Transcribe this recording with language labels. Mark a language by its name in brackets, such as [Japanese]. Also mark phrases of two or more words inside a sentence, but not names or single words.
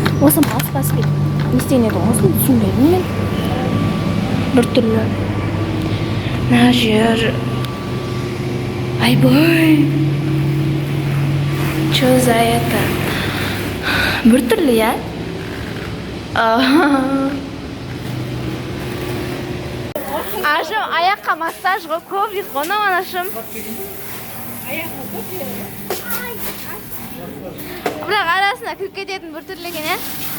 [Kazakh] Осы баспасы не істеген еді, осыны түсінбедім мен. Бір түрлі. Мына жер. Айбой. [Russian] Чё за это? [Kazakh] Бір түрлі, я? Ажым, аяққа массаж ғой, коврик ғой, анашым. Бірақ арасына кіріп кететін бір түрлі екен, ә?